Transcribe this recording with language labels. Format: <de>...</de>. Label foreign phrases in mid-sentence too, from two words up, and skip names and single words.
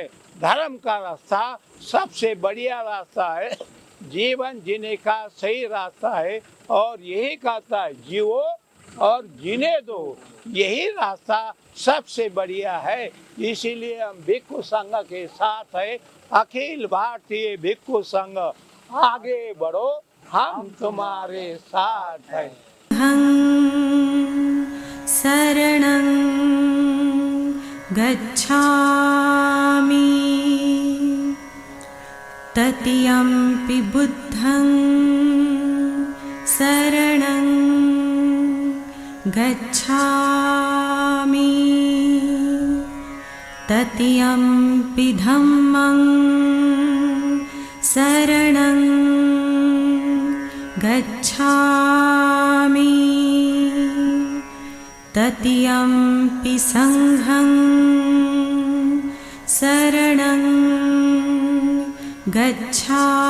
<hi>धर्म का रास्ता सबसे बढ़िया रास्ता है, जीवन जीने का सही रास्ता है, और यही कहता है जियो और जीने दो, यही रास्ता सबसे बढ़िया है। इसीलिए हम भिक्षु संघ के साथ है। अखिल भारतीय भिक्षु संघ आगे बढ़ो, हम तुम्हारे साथ हैं।</hi> <pi>शरणं गच्छामि ततियम्पि बुद्धं शरणं गच्छामि ततियम्पि धम्मं शरणं गच्छामि ततियम्पि संघं शरणं गच्छामि।</pi>